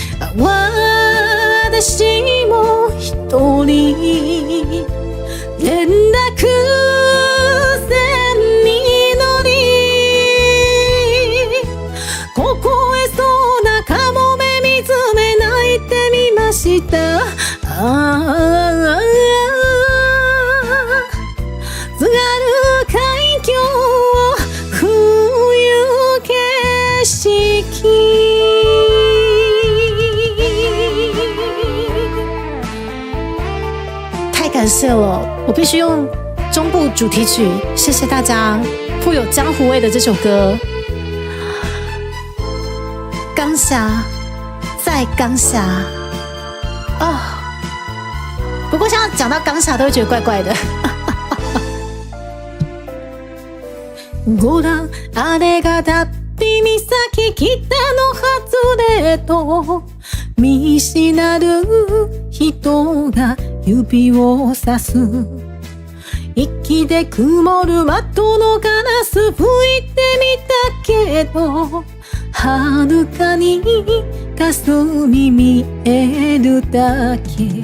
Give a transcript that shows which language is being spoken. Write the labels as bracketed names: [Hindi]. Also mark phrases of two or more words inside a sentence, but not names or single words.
[Japanese] 私も一人連絡船に乗り、凍えそうなカモメ見つめ泣いてみました。津軽海峡冬景色。 [Chinese] 太感谢了，我必须用中部主题曲，谢谢大家富有江湖味的这首歌。刚侠，在刚侠哦。不过像讲到刚侠都会觉得怪怪的。 [Japanese] ご覧あれがだって岬北の外れと見知らぬ人が指をさす。息で曇る窓のガラス拭いてみたけど、遥かに霞見えるだけ。